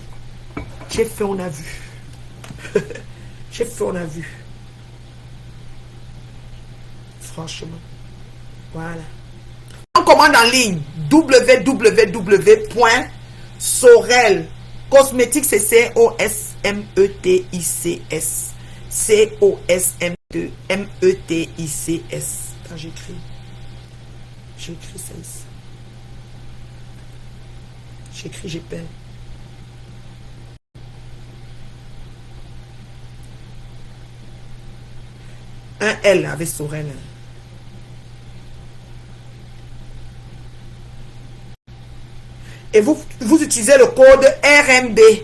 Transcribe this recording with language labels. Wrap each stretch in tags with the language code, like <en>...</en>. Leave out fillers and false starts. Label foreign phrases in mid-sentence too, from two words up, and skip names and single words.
<fr>J'ai fait, on a vu. J'ai fait, on a vu. Franchement. Voilà. On commande en ligne. www.sorel. Cosmétique, c'est C-O-S-M-E-T-I-C-S. C-O-S-M-E-T-I-C-S. Quand j'écris ça ici. J'écris, j'ai peine. Un L avec Sorel. Et vous utilisez le code RMB.</fr>